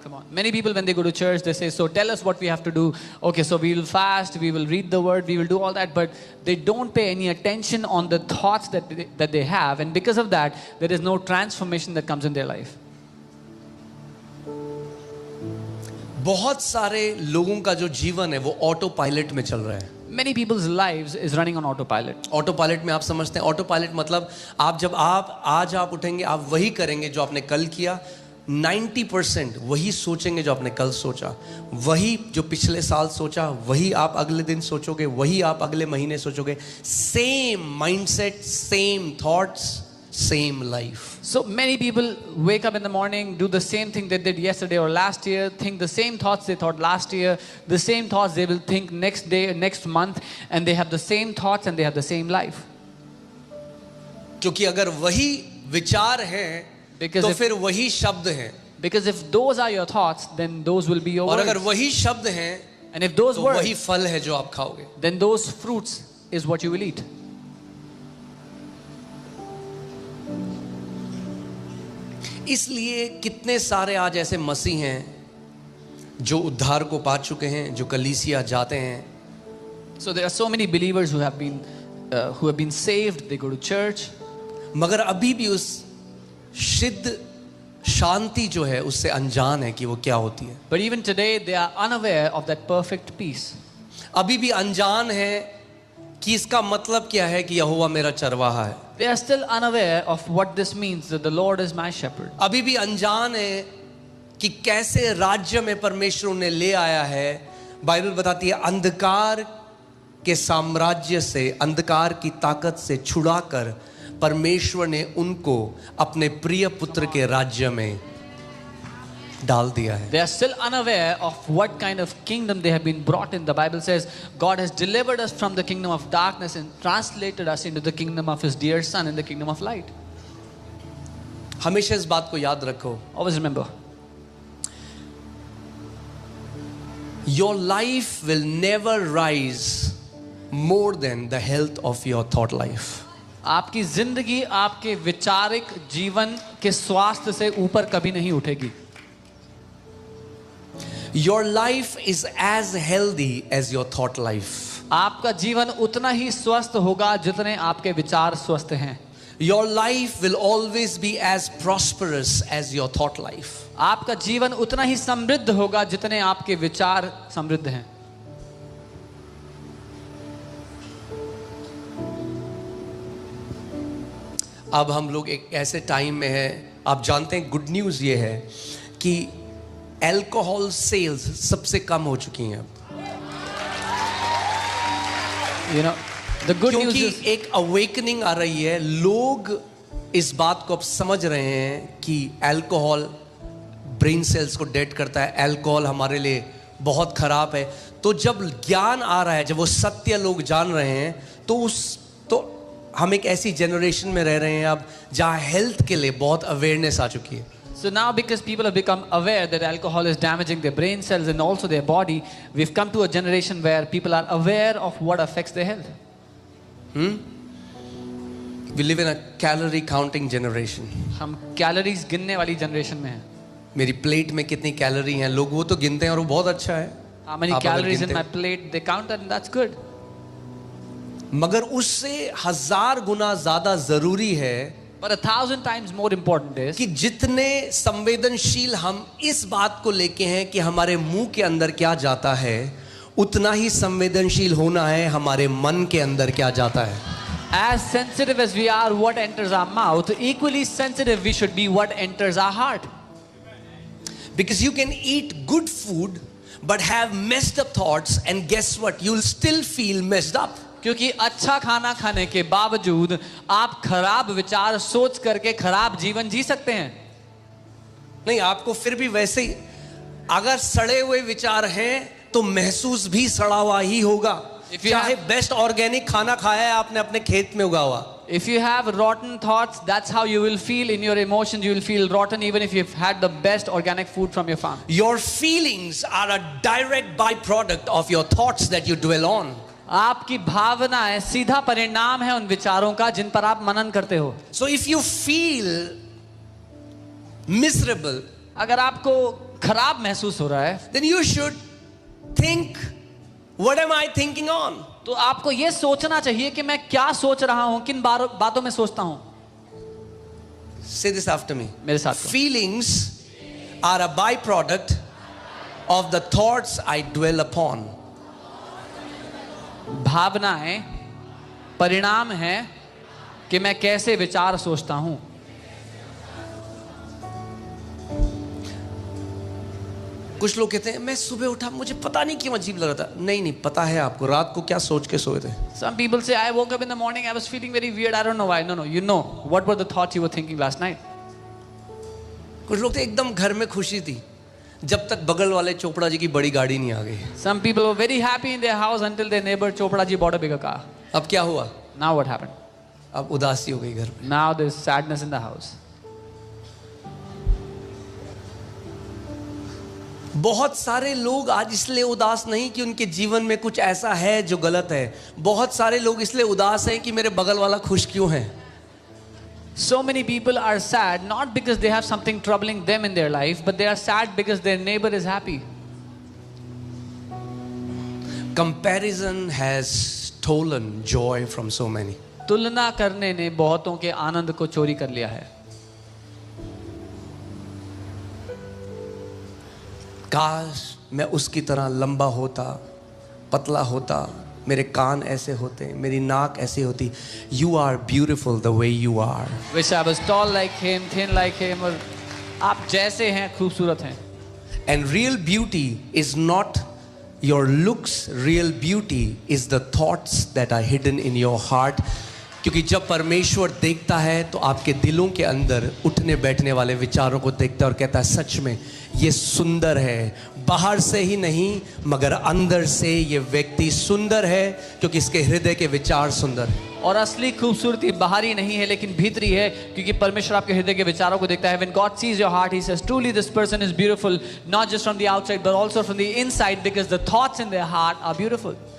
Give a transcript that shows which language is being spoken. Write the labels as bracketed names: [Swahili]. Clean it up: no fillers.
[English] Come on. Many people when they go to church they say, so tell us what we have to do. Okay, so we will fast, we will read the word, we will do all that, but they don't pay any attention on the thoughts that they have, and because of that there is no transformation that comes in their life. [Hindi] बहुत सारे लोगों का जो जीवन है वो auto pilot में चल रहा है। [English] Many people's lives is running on autopilot. [Hindi] Auto pilot में आप समझते हैं, ऑटो पायलट मतलब आज आप उठेंगे, आप वही करेंगे जो आपने कल किया, 90% वही सोचेंगे जो आपने कल सोचा, वही जो पिछले साल सोचा वही आप अगले दिन सोचोगे, वही आप अगले महीने सोचोगे। [English] Same mindset, same thoughts, same life. So many people wake up in the morning, do the same thing they did yesterday or last year, think the same thoughts they thought last year, the same thoughts they will think next day, next month, and they have the same thoughts and they have the same life. [Hindi] क्योंकि अगर वही विचार है तो फिर वही शब्द हैं। [English] Because if those are your thoughts, then those will be your [Hindi] और [English] words. [Hindi] अगर वही शब्द हैं [English] And if those [Hindi] तो [English] words, [Hindi] वही फल है जो आप खाओगे। [English] then those fruits is what you will eat. [Hindi] इसलिए कितने सारे आज ऐसे मसीह हैं जो उद्धार को पा चुके हैं, जो कलीसिया जाते हैं। [English] So there are so many believers who have been saved, they go to church, [Hindi] मगर अभी भी उस सिद्ध शांति जो है उससे अनजान है कि वो क्या होती है। [English] but even today they are unaware of that perfect peace. [Hindi] अभी भी अनजान है कि इसका मतलब क्या है कि यहोवा मेरा चरवाहा है। They are still unaware of what this means, that the Lord is my shepherd. अभी भी अनजान है कि कैसे राज्य में परमेश्वर उन्हें ले आया है। बाइबल बताती है अंधकार के साम्राज्य से, अंधकार की ताकत से छुड़ाकर परमेश्वर ने उनको अपने प्रिय पुत्र के राज्य में डाल दिया है। [English] They are still unaware of what kind of kingdom they have been brought in. The Bible says God has delivered us from the kingdom of darkness and translated us into the kingdom of His dear Son, in the kingdom of light. [Hindi] हमेशा इस बात को याद रखो। [English] Always remember, Your life will never rise more than the health of your thought life. [Hindi] आपकी जिंदगी आपके विचारिक जीवन के स्वास्थ्य से ऊपर कभी नहीं उठेगी। [English] Your life is as healthy as your thought life. [Hindi] आपका जीवन उतना ही स्वस्थ होगा जितने आपके विचार स्वस्थ हैं। [English] Your life will always be as prosperous as your thought life. [Hindi] आपका जीवन उतना ही समृद्ध होगा जितने आपके विचार समृद्ध हैं। अब हम लोग एक ऐसे टाइम में हैं, आप जानते हैं गुड न्यूज़ ये है कि अल्कोहल सेल्स सबसे कम हो चुकी हैं अब। [English] You know, the good news [Hindi] क्योंकि [English] is [Hindi] एक अवेकनिंग आ रही है, लोग इस बात को अब समझ रहे हैं कि अल्कोहल ब्रेन सेल्स को डेड करता है, अल्कोहल हमारे लिए बहुत खराब है। तो जब ज्ञान आ रहा है, जब वो सत्य लोग जान रहे हैं, तो हम एक ऐसी जनरेशन में रह रहे हैं अब जहाँ हेल्थ के लिए बहुत अवेयरनेस आ चुकी है। [English] So now because people have become aware that alcohol is damaging their brain cells and also their body, we've come to a generation where people are aware of what affects their health. We live in a calorie counting generation. [Hindi] हम calories गिनने वाली generation में हैं। मेरी plate में कितनी calorie हैं, लोग वो तो गिनते हैं और वो बहुत अच्छा है। [English] How many [Hindi] आप अगर [English] calories in [Hindi] गिनते [English] my plate? They count that and that's good. [Hindi] मगर उससे 1000 गुना ज्यादा जरूरी है [English] But 1,000 times more important is [Hindi] कि जितने संवेदनशील हम इस बात को लेके हैं कि हमारे मुंह के अंदर क्या जाता है, उतना ही संवेदनशील होना है हमारे मन के अंदर क्या जाता है. [English] as sensitive as we are what enters our mouth, equally sensitive we should be what enters our heart. Because you can eat good food but have messed up thoughts, and guess what, you'll still feel messed up. [Hindi] क्योंकि अच्छा खाना खाने के बावजूद आप खराब विचार सोच करके खराब जीवन जी सकते हैं. नहीं, आपको फिर भी वैसे ही अगर सड़े हुए विचार हैं तो महसूस भी सड़ा हुआ ही होगा. [English] If you [Hindi] चाहे बेस्ट ऑर्गेनिक खाना खाया है आपने अपने खेत में उगा हुआ. [English] If you have rotten thoughts, that's how you will feel in your emotions. You will feel rotten even if you've had the best organic food from your farm. Your feelings are a direct byproduct of your thoughts that you dwell on. [Hindi] आपकी भावनाएं सीधा परिणाम है उन विचारों का जिन पर आप मनन करते हो. [English] So if you feel miserable, [Hindi] अगर आपको खराब महसूस हो रहा है, [English] then you should think, what am I thinking on? [Hindi] तो आपको यह सोचना चाहिए कि मैं क्या सोच रहा हूं, किन बातों में सोचता हूं. [English] Say this after me. [Hindi] मेरे साथ कहो. [English] Feelings are a byproduct of the thoughts I dwell upon. [Hindi] भावनाएं परिणाम है कि मैं कैसे विचार सोचता हूं. कुछ लोग कहते हैं मैं सुबह उठा मुझे पता नहीं क्यों अजीब लग रहा था. नहीं, पता है आपको रात को क्या सोच के सोए थे. [English] Some people say I woke up in the morning, I was feeling very weird, I don't know why. No, you know what were the thoughts you were thinking last night. [Hindi] कुछ लोग तो एकदम घर में खुशी थी जब तक बगल वाले चोपड़ा जी की बड़ी गाड़ी नहीं आ गई. [English] Some people were very happy in their house until their neighbor Chopra ji bought a bigger car. [Hindi] अब क्या हुआ? [English] Now what happened? [Hindi] अब उदासी हो गई घर में. [English] Now there's sadness in the house. [Hindi] बहुत सारे लोग आज इसलिए उदास नहीं कि उनके जीवन में कुछ ऐसा है जो गलत है. बहुत सारे लोग इसलिए उदास हैं कि मेरे बगल वाला खुश क्यों है. [English] So many people are sad not because they have something troubling them in their life, but they are sad because their neighbor is happy. Comparison has stolen joy from so many. [Hindi] तुलना करने ने बहुतों के आनंद को चोरी कर लिया है. काश मैं उसकी तरह लंबा होता, पतला होता, मेरे कान ऐसे होते, मेरी नाक ऐसी होती. [English] You are beautiful the way you are. Wish I was tall like him, thin like him. [Hindi] और आप जैसे हैं खूबसूरत हैं. [English] And real beauty is not your looks. Real beauty is the thoughts that are hidden in your heart. [Hindi] क्योंकि जब परमेश्वर देखता है तो आपके दिलों के अंदर उठने बैठने वाले विचारों को देखता है और कहता है सच में ये सुंदर है. बाहर से ही नहीं मगर अंदर से ये व्यक्ति सुंदर है क्योंकि इसके हृदय के विचार सुंदर है. और असली खूबसूरती बाहरी नहीं है लेकिन भीतरी है क्योंकि परमेश्वर आपके हृदय के विचारों को देखता है. [English] When God sees your heart, He says, truly this person is beautiful, not just from the outside but also from the inside, because the thoughts in their heart are beautiful.